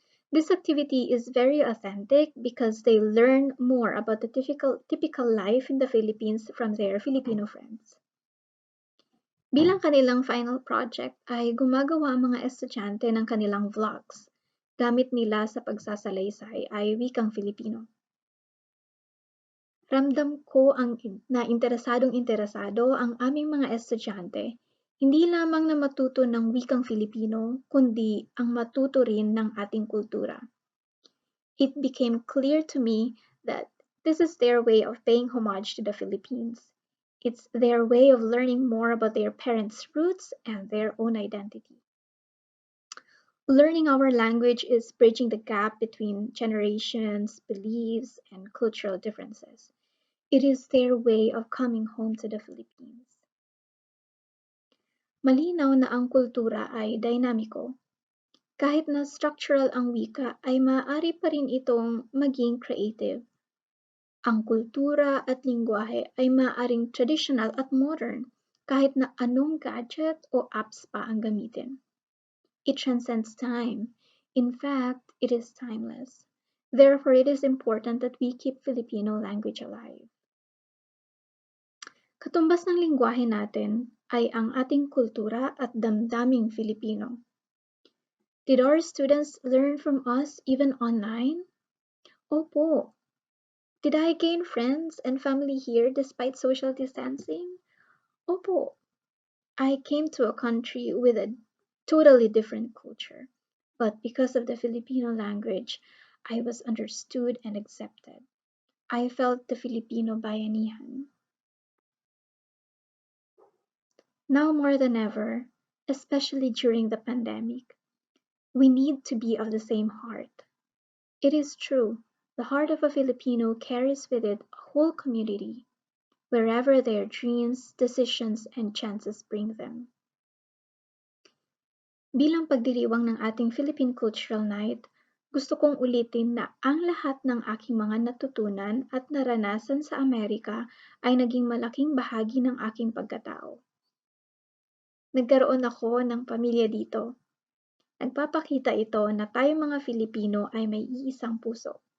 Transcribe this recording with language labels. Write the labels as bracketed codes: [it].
[en] This activity is very authentic because they learn more about the typical life in the Philippines from their Filipino friends. [tl] Bilang kanilang final project ay gumagawa ang mga estudyante ng kanilang vlogs. Gamit nila sa pagsasalaysay ay wikang Filipino. Ramdam ko na interesadong-interesado ang aming mga estudyante, hindi lamang na matuto ng wikang Filipino, kundi ang matuto rin ng ating kultura. [en] It became clear to me that this is their way of paying homage to the Philippines. It's their way of learning more about their parents' roots and their own identity. Learning our language is bridging the gap between generations, beliefs, and cultural differences. It is their way of coming home to the Philippines. [tl] Malinaw na ang kultura ay dinamiko. Kahit na structural ang wika, ay maaari pa rin itong maging creative. Ang kultura at lingwahe ay maaaring traditional at modern, kahit na anong gadget o apps pa ang gamitin. [en] It transcends time. In fact, it is timeless. Therefore, it is important that we keep Filipino language alive. [tl] Katumbas ng lingwahe natin ay ang ating kultura at damdaming Filipino. [en] Did our students learn from us even online? Opo. Did I gain friends and family here despite social distancing? Opo. I came to a country with a totally different culture, but because of the Filipino language, I was understood and accepted. I felt the Filipino bayanihan. Now more than ever, especially during the pandemic, we need to be of the same heart. It is true, the heart of a Filipino carries with it a whole community, wherever their dreams, decisions, and chances bring them. [tl] Bilang pagdiriwang ng ating Philippine Cultural Night, gusto kong ulitin na ang lahat ng aking mga natutunan at naranasan sa Amerika ay naging malaking bahagi ng aking pagkatao. Nagkaroon ako ng pamilya dito. Nagpapakita ito na tayong mga Filipino ay may iisang puso.